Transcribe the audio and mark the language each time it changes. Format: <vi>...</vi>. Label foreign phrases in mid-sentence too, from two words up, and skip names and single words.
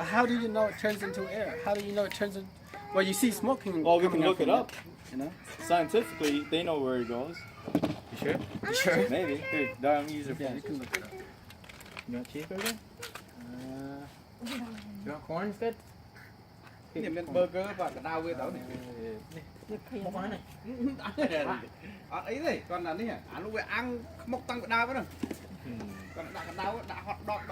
<en>how do you know it turns into air? How do you know it turns into? Well, you see smoking. Well, we can coming look it from up. You know. Scientifically, they know where it goes. You sure? Sure. Maybe. Here, Dom, use your Yeah, phone. you can look it up. You want cheeseburger? You want corn instead?</en> <km>នេះមាន burger បាទកដៅវាទៅនេះ</km> <vi>Một món này.</vi> <km>អត់អីទេគាត់ថានេះអានោះវាអាំងខ្មុកតាំងកដៅហ្នឹងគាត់ដាក់កដៅដាក់</km> <en>hot dog</en>